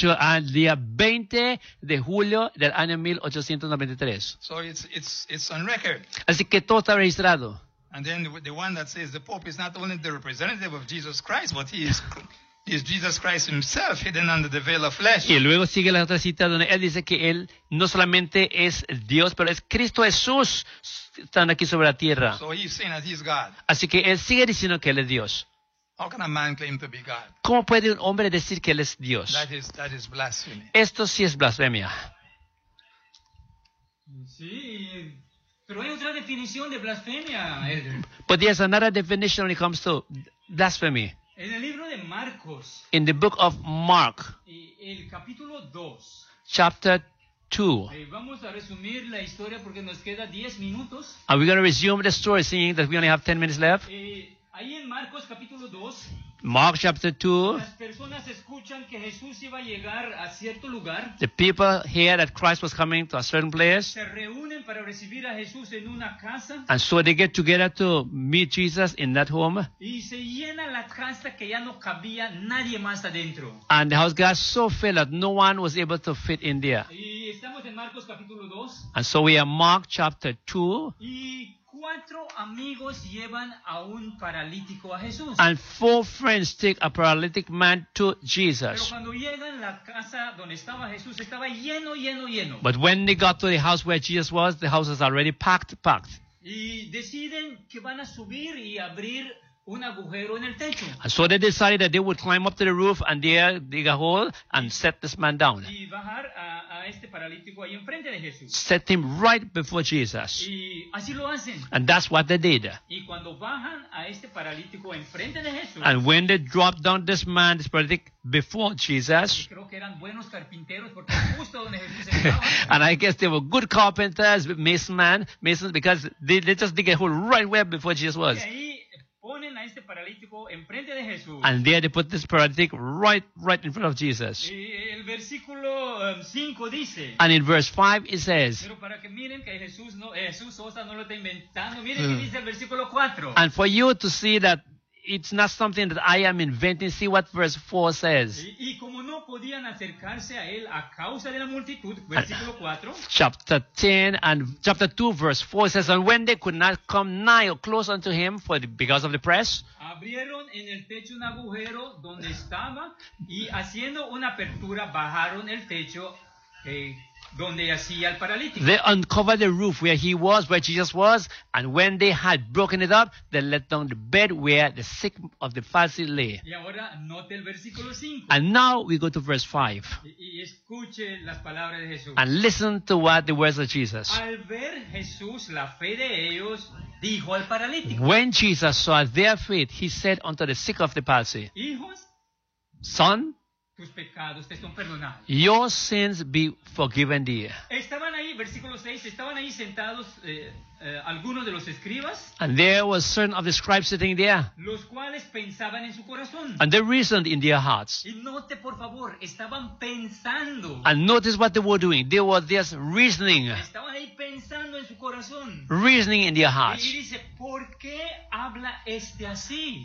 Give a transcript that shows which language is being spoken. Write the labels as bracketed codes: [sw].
[es] Eso fue dicho al día 20 de julio del año 1893. [en] So it's on record. [es] Así que todo está registrado. [en] And then the one that says the Pope is not only the representative of Jesus Christ, but he is Jesus Christ himself hidden under the veil of flesh. [es] Y luego sigue la otra cita donde él dice que él no solamente es Dios, pero es Cristo Jesús estando aquí sobre la tierra. [en] So he's saying that he's God. [es] Así que él sigue diciendo que él es Dios. [en] How can a man claim to be God? [es] ¿Cómo puede un hombre decir que él es Dios? [en] That is blasphemy. [es] Esto sí es blasfemia. Sí. Pero hay otra definición de blasfemia. [en] But there's another definition when it comes to blasphemy. [es] En el libro de Marcos. [en] In the book of Mark. [es] El capítulo 2. [en] Chapter 2. [es] Vamos a resumir la historia porque nos queda 10 minutos. [en] Are we going to resume the story seeing that we only have 10 minutes left? [es] Ahí en Marcos capítulo 2. [en] Mark chapter 2. [es] Las personas escuchan que Jesús iba a llegar a cierto lugar. [en] The people hear that Christ was coming to a certain place. [es] Se reúnen para recibir a Jesús en una casa. [en] And so they get together to meet Jesus in that home. [es] Y se llena la casa que ya no cabía nadie más adentro. [en] And the house got so filled that no one was able to fit in there. [es] Y estamos en Marcos capítulo 2. [en] And so we are Mark chapter 2. [es] Cuatro amigos llevan a un paralítico a Jesús. [en] And four friends take a paralytic man to Jesus. [es] Pero cuando llegan a la casa donde estaba Jesús, estaba lleno, lleno, lleno. [en] But when they got to the house where Jesus was, the house was already packed. [es] Y deciden que van a subir y abrir un agujero en el techo. [en] And so they decided that they would climb up to the roof and there dig a hole and set this man down. [es] Y bajar a este paralítico ahí enfrente de Jesús. [en] Set him right before Jesus. [es] Y así lo hacen. [en] And that's what they did. [es] Y cuando bajan a este paralítico enfrente de Jesús. [en] And when they dropped down this man, this paralytic, before Jesus. [es] Y creo que eran buenos carpinteros porque justo donde Jesús estaba. [en] And I guess they were good carpenters, masons, because they just dig a hole right where before Jesus was. [es] Ponen a este paralítico enfrente de Jesús. [en] And there they put this paralytic right in front of Jesus. [es] El versículo 5 dice. [en] And in verse 5 it says. [es] Pero para que miren que Jesús Sosa no lo está inventando. Miren que dice el versículo 4. [en] And for you to see that it's not something that I am inventing. See what verse 4 says. [es] Y como no podían acercarse a él a causa de la multitud. Versículo 4. [en] Chapter 10 and chapter 2 verse 4 says. And when they could not come nigh or close unto him because of the press. [es] Abrieron en el techo un agujero donde estaba. Y haciendo una apertura bajaron el techo. Donde hacía el paralítico. [en] They uncovered the roof where he was, where Jesus was, and when they had broken it up, they let down the bed where the sick of the palsy lay. [es] Y ahora note el versículo 5. [en] And now we go to verse 5. [es] Y escuche las palabras de Jesús. [en] And listen to what the words of Jesus. [es] Al ver Jesús la fe de ellos, dijo al paralítico. [en] When Jesus saw their faith, he said unto the sick of the palsy, [es] hijos, [en] son, [es] tus pecados te son perdonados. [en] Your sins be forgiven thee. [es] Estaban ahí, versículo 6, estaban ahí sentados algunos de los escribas. [en] And there was certain of the scribes sitting there. [es] Los cuales pensaban en su corazón. [en] And they reasoned in their hearts. [es] Y note, por favor, estaban pensando. [en] And notice what they were doing. They were just reasoning. [es] Estaban ahí pensando en su corazón. [en] Reasoning in their hearts. [es] Y dice, ¿por qué habla este así?